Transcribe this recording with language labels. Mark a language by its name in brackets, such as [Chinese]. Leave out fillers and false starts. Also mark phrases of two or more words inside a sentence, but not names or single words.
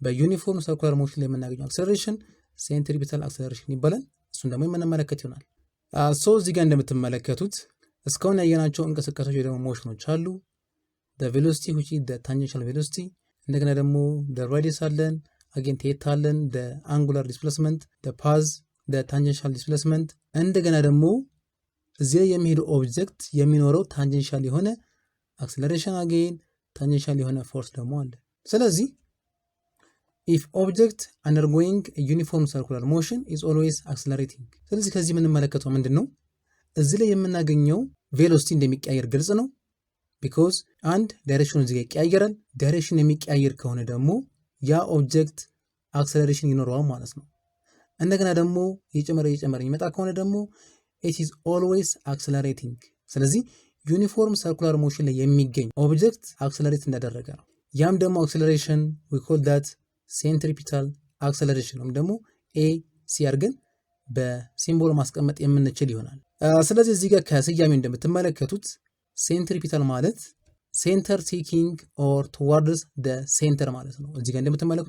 [English] circular motion [Amharic] ላይ የምናገኘው acceleration [English] centripetal acceleration [Amharic] ይባላል። እሱን ደግሞ የምንመለከት ይሆናል። ሶ እዚህ ጋር እንደምትመለከቱት እስካሁን ያየናቸው እንቅስቃሴዎች ወይ ደግሞ ሞሽኖች አሉ። [English] the velocity which is the tangential velocity፣ [Amharic] እንደገና ደግሞ [English] the radius [Amharic] አለን፣ [English] again theta [Amharic] አለን፣ [English] the angular displacement፣ the path፣ the tangential displacement፣ [Amharic] እንደገና ደግሞ እዚህ የሚሄደው ኦብጀክት የሚኖረው ታንጀንሻል የሆነ አክሰለሬሽን አጌን ታንጀንሻል የሆነ ፎርስ ደግሞ አለ። ስለዚህ [English] if object undergoing a uniform circular motion is always accelerating፣ [Amharic] ስለዚህ ከዚህ የምንመለከተው ምንድነው? እዚህ ላይ የምናገኘው ቬሎሲቲ እንደሚቀያየር ግልጽ ነው። ቢኮዝ አንድ ዳይሬክሽኑ እዚህ ጋር ይቀያየራል። ዳይሬክሽን የሚቀያየር ከሆነ ደግሞ ያ ኦብጀክት አክሰለሬሽን ይኖረዋል ማለት ነው። እንደገና ደግሞ እየጨመረ የሚመጣ ከሆነ ደግሞ [English] it is always accelerating። [Amharic] ስለዚህ [English] uniform circular motion [Amharic] ላይ የሚገኝ ኦብጀክት አክሰለሬት እንዳደረገ ነው። ያም ደግሞ አክሰለሬሽን [English] we call that centripetal acceleration [Amharic] ወይም ደግሞ AC አድርገን በሲምቦል ማስቀመጥ የምንችል ይሆናል። ስለዚህ እዚህ ጋር ከስያሜው እንደምትመለከቱት ሴንትሪፒታል ማለት [English] center seeking or towards the center [Amharic] ማለት ነው። እዚህ ጋር እንደምትመለከቱት